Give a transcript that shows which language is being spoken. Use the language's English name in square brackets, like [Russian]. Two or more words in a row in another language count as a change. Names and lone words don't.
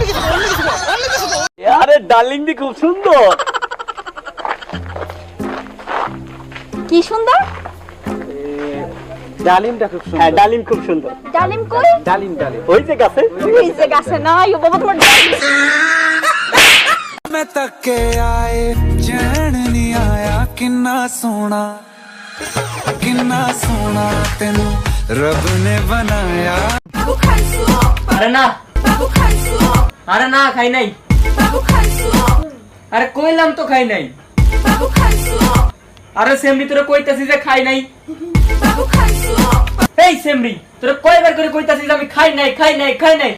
[Bangla] আরে ডার্লিং দি খুব সুন্দর। কি সুন্দর? ডালিমটা খুব সুন্দর। হ্যাঁ ডালিম খুব সুন্দর। ডালিম কই? ডালিম ওই যে গাছে। ওই যে গাছে নাই ও বাবা তোমার ডালিম। [Hindi] मैं तक के आए चैन नहीं आया [Punjabi] ਕਿੰਨਾ ਸੋਹਣਾ ਤੈਨੂੰ ਰੱਬ ਨੇ ਬਣਾਇਆ। [Bangla] আরে না খাই নাই। আরে কইলাম তো খাই নাই। আরে সেমরি তোরা কইতাছিস যে খাই নাই। এই সেমরি তোরা কয়বার করে কইতাছিস আমি খাই নাই।